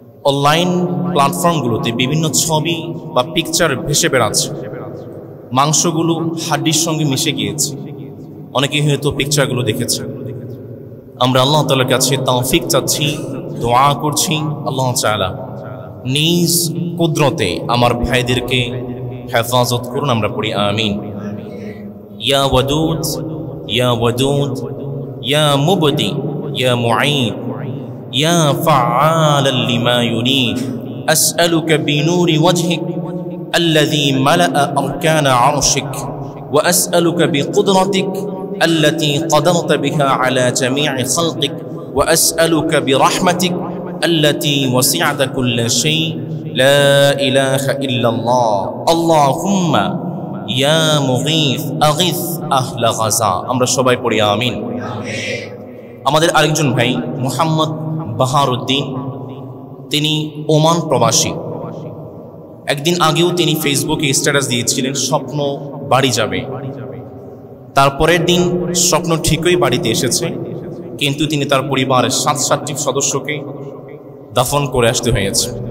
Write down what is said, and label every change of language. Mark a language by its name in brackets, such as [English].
[Bangla] Online প্ল্যাটফর্মগুলোতে বিভিন্ন ছবি বা পিকচার ভেসে বেড়াচ্ছে, মাংসগুলো হাড্ডির সঙ্গে মিশে গিয়েছে। অনেকেই হয়তো পিকচারগুলো দেখেছে। আমরা আল্লাহ তাআলার কাছে তৌফিক চাচ্ছি, দোয়া করছি, আল্লাহ তাআলা নিজ কুদরতে আমার ভাইদেরকে হেফাজত করুন। আমরা পড়ি আমিন। [Arabic] ইয়া ওয়াদুদ ইয়া ওয়াদুদ ইয়া মুবদি ইয়া মুঈদ ইয়া ফাআলাল লিমা ইউরিদ আসআলুকা বিনুরি ওয়াজহিক الذي ملأ أركان عرشك وأسألك بقدرتك التي قدرت بها على جميع خلقك وأسألك برحمتك التي وسعت كل شيء لا إله إلا الله اللهم يا مغيث أغث أهل غزة [Bangla] আমরা সবাই পড়ি আমিন। আমাদের আরেকজন ভাই মুহাম্মদ বাহারউদ্দিন, তিনি ওমান প্রবাসী। একদিন আগেও তিনি ফেসবুকে স্ট্যাটাস দিয়েছিলেন স্বপ্ন বাড়ি যাবে। তারপরের দিন স্বপ্ন ঠিকই বাড়িতে এসেছে, কিন্তু তিনি তার পরিবারের 7টি সদস্যকে দাফন করে আসতে হয়েছে।